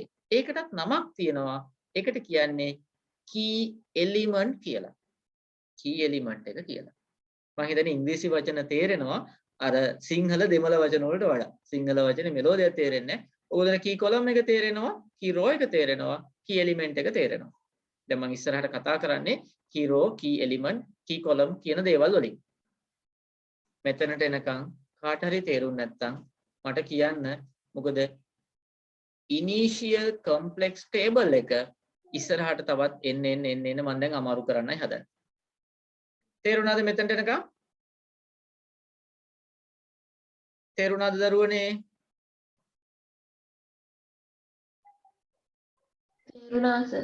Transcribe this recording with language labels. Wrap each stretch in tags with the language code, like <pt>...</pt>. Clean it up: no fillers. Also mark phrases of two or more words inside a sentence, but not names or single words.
<si>ඒකටත් නමක් තියෙනවා. ඒකට කියන්නේ</si> <en>key element</en> <si>කියලා.</si> <en>key element</en> <si>එක කියලා. මම හිතන්නේ ඉංග්‍රීසි වචන තේරෙනවා අර සිංහල දෙමළ වචන වලට වඩා. සිංහල වචනේ මෙලෝදියක් තේරෙන්නේ නැහැ. ඕගොල්ලන්ට</si> <en>key column</en> <si>එක තේරෙනවා,</si> <en>key row</en> <si>එක තේරෙනවා,</si> <en>key element</en> <si>එක තේරෙනවා. දැන් මම ඉස්සරහට කතා කරන්නේ</si> <en>key row, key element, key column</en> <si>කියන දේවල් වලින්. මෙතනට එනකන් කාට හරි තේරුම් නැත්නම් මට කියන්න. මොකද</si> <en>initial complex table</en> <si>එක ඉස්සරහට තවත් එන්න මම දැන් අමාරු කරන්නයි හදන්නේ. තේරුණාද මෙතනට එනකන්? තේරුණාද දරුවනේ? තේරුණා සර්.</si>